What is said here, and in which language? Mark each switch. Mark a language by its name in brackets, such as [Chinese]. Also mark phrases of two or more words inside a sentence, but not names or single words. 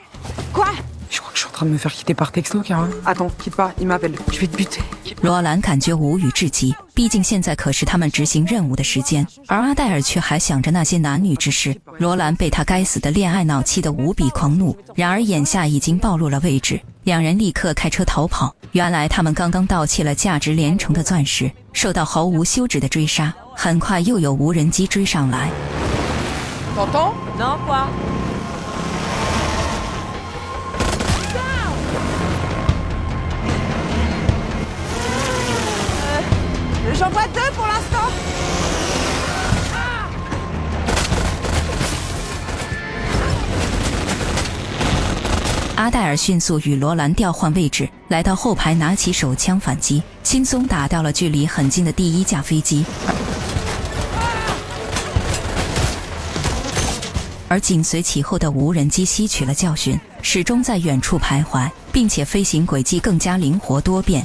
[Chinese] 罗兰感觉无语至极，毕竟现在可是他们执行任务的时间，而阿黛尔却还想着那些男女之事。罗兰被他该死的恋爱脑气得无比狂怒，然而眼下已经暴露了位置，两人立刻开车逃跑。原来他们刚刚盗窃了价值连城的钻石，受到毫无休止的追杀，很快又有无人机追上来。 [French] J'en vois 2 pour l'instant. [Chinese] 阿黛尔迅速与罗兰调换位置，来到后排，拿起手枪反击，轻松打掉了距离很近的第1架飞机。而紧随其后的无人机吸取了教训，始终在远处徘徊，并且飞行轨迹更加灵活多变。